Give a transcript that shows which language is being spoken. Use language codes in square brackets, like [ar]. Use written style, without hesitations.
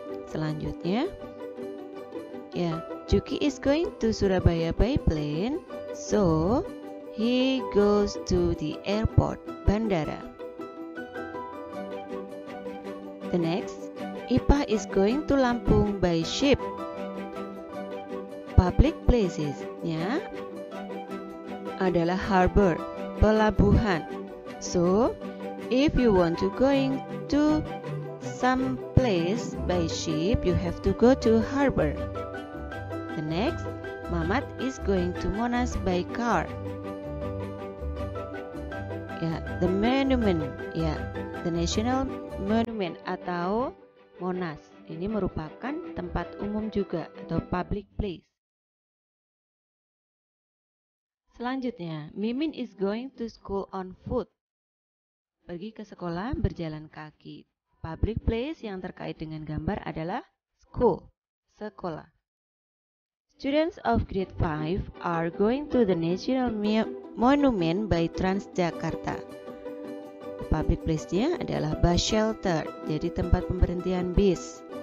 [id] Selanjutnya, ya, [en] Juki is going to Surabaya by plane, so he goes to the airport, bandara. The next, Ipa is going to Lampung by ship. Public places-nya adalah harbor, pelabuhan. So, if you want to going to some place by ship, you have to go to harbor. The next, Mamat is going to Monas by car. Ya, the monument, ya, the national monument atau Monas. [id] Ini merupakan tempat umum juga atau public place. [en] Selanjutnya, Mimin is going to school on foot. [id] Pergi ke sekolah berjalan kaki. Public place yang terkait dengan gambar adalah school, sekolah. [en] Students of grade 5 are going to the National Monument by Transjakarta. [id] Public place-nya adalah bus shelter, jadi tempat pemberhentian bis.